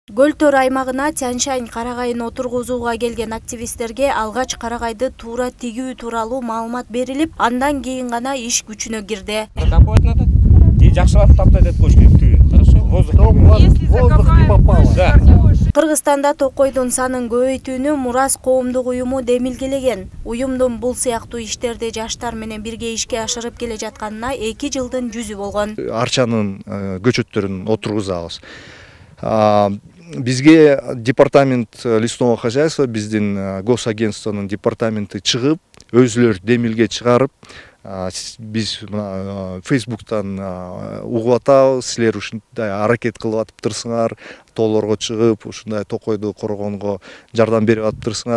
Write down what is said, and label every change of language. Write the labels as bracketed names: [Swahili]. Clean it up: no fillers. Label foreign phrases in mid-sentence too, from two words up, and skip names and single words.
[Kyrgyz] Көл-төр аймагына Тянь-Шань карагайын отургузууга келген активисттерге алгач карагайды туура тигүү тууралуу маалымат берилип, андан кийин гана иш күчүнө кирди. [Russian] Закапывать надо и [Kyrgyz] жакшылап таптайт этип коюш керек. [Russian] Хорошо? Воздух не попало. Да. [Kyrgyz] Кыргызстанда токойдун санын көбөйтүүнү Мурас коомдук уюму демилгелеген. Уюмдун бул сыяктуу иштерди жаштар менен бирге ишке ашырып келе жатканына 2 жылдын жүзү болгон. Арчанын көчөттөрүн отургузабыз. Бизге [Russian] департамент лесного хозяйства, [Kyrgyz] биздин госагентствонун департаменти чыгып, өзүлөр демилге чыгарып, биз Фейсбуктан угуп атабыз, силер ушундай аракет кылып атыптырсыңар, тоолорго чыгып, ушундай токойду коргонго жардам берип атыптырсыңар.